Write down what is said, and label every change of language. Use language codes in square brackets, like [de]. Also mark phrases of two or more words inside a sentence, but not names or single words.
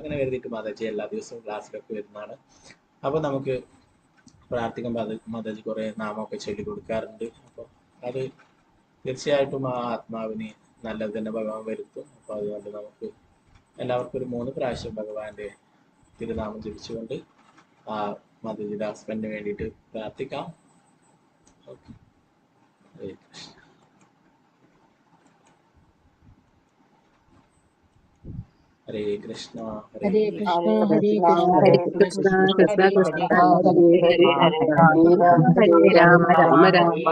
[ml] അങ്ങനെ കരുതിയിട്ട് മാതാജി എല്ലാ ദിവസവും ക്ലാസ്സിലൊക്കെ വരുന്നതാണ്. അപ്പൊ നമുക്ക് പ്രാർത്ഥിക്കാൻ മാതാജി കുറെ നാമമൊക്കെ ചൊല്ലി കൊടുക്കാറുണ്ട്. അപ്പോൾ അത് തീർച്ചയായിട്ടും ആ ആത്മാവിന് നല്ലത് തന്നെ ഭഗവാൻ വരുത്തും. അപ്പൊ അതുകൊണ്ട് നമുക്ക് എല്ലാവർക്കും ഒരു 3 പ്രാവശ്യം ഭഗവാന്റെ തിരുനാമം ജപിച്ചുകൊണ്ട് ആ മാതാജിയുടെ ഹസ്ബൻഡിന് വേണ്ടിയിട്ട് പ്രാർത്ഥിക്കാം. ഓക്കെ, [sa] ഹരേ കൃഷ്ണ. ഹരേ കൃഷ്ണ ഹരേ കൃഷ്ണ ഹരേ ഹരേ കൃഷ്ണ കൃഷ്ണ ഹരേ ഹരേ കൃഷ്ണ കൃഷ്ണ കൃഷ്ണ ഹരേ കൃഷ്ണ ഹരേ ഹരേ ഹരേ ഹരേ രാമ ഹരേ ഹരേ രാമ രാമ രാമ രാമ രാമ